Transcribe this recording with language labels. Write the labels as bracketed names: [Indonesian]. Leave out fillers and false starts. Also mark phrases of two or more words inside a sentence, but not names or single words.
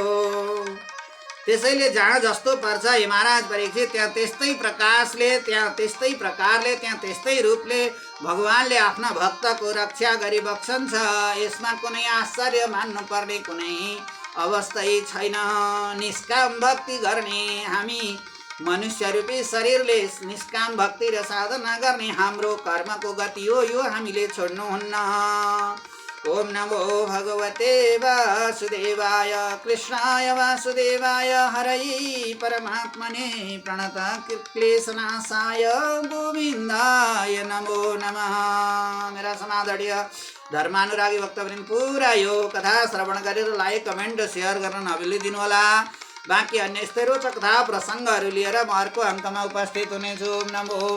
[Nepali] त्यसैले जहाँ जस्तो पर्छ हे महाराज परीक्षित, त्यहाँ त्यस्तै प्रकाशले त्यहाँ त्यस्तै प्रकारले त्यहाँ त्यस्तै रूपले भगवानले आफ्ना भक्तको रक्षा गरिबक्सन्छ। यसमा कुनै आश्चर्य मान्नु पर्ने कुनै अवस्थै छैन। निष्काम भक्ति गर्ने हामी मनुष्य रूपी शरीरले निष्काम भक्ति र साधना गर्ने हाम्रो कर्मको गति हो, यो हामीले छोड्नुहुन्न। [Sanskrit] ओम नमो भगवते वासुदेवाय। कृष्णाय वासुदेवाय हरै परमात्मने प्रणत क्लेशनाशाय गोविन्दाय नमो नमः। [Nepali] मेरा समादरणीय धर्मानुरागी भक्तवृन्द, पुरा यो कथा श्रवण गरेर [English] like comment share [Nepali] गर्न नभुलिदिनु होला। बाँकी अन्य यस्तै रोचक कथा प्रसङ्गहरू लिएर म अर्को अङ्कमा उपस्थित हुनेछु। [Sanskrit] ओम नमो